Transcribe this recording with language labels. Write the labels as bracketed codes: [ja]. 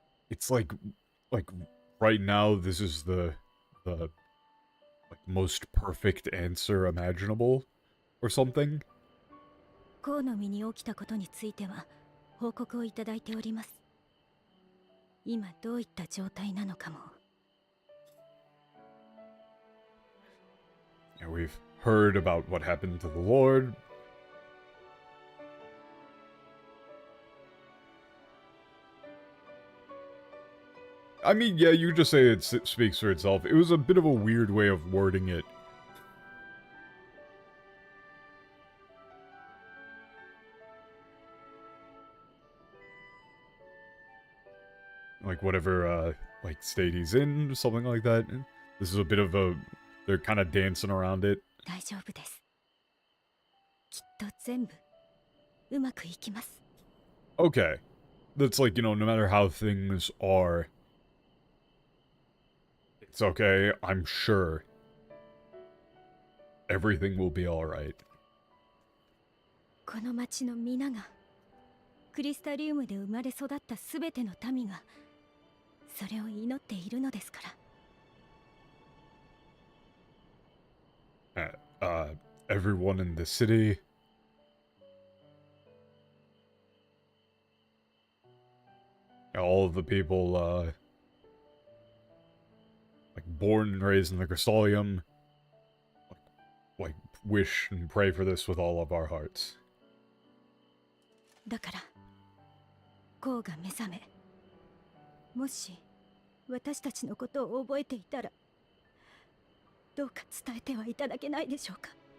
[en] It's like right now this is the like, most perfect answer imaginable, or something. [ja] 河の身に起きたことについては報告をいただいております。今どういった状態なのかも。 [en] And we've heard about what happened to the Lord. I mean, yeah, you just say it speaks for itself. It was a bit of a weird way of wording it. Like, whatever, like, state he's in, something like that. This is a bit of a... They're kind of dancing around it. [ja] 大丈夫です。きっと全部うまくいきます。 [en] Okay. That's like, you know, no matter how things are, it's okay, I'm sure. Everything will be alright. [ja] この町の皆がクリスタリウムで生まれ育ったすべての民がそれを祈っているのですから。 [en] Everyone in the city. All of the people, like, born and raised in the Crystallium, like, wish and pray for this with all of our hearts. [ja] だからコウが目覚め、もし私たちのことを覚えていたらどうか伝えてはいただけないでしょうか。